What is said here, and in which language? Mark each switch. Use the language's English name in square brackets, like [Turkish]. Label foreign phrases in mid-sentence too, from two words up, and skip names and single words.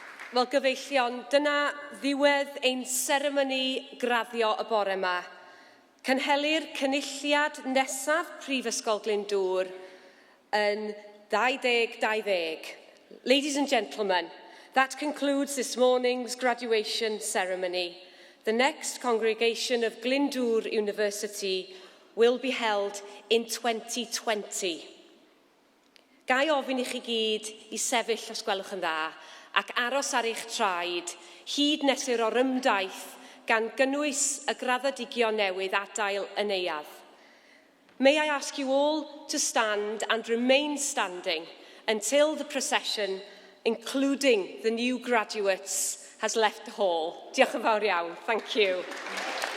[Welsh] Wel gyfeillion, dyna ddiwedd ein seremoni graddio y bore yma. Cynhelir cynulliad nesaf Prifysgol Glyndwr yn 2020. [English] Ladies and gentlemen, that concludes this morning's graduation ceremony. The next congregation of Glyndwr University will be held in 2020. [Welsh] Gai ofyn i chi gyd i sefyll os gwelwch yn dda ac aros ar eich traed hyd nes i'r orymdaith gan gynnwys y graddedigion newydd adael y neuadd. [English] May I ask you all to stand and remain standing until the procession, including the new graduates, has left the hall. [Welsh] Diolch yn fawr iawn. [English] Thank you.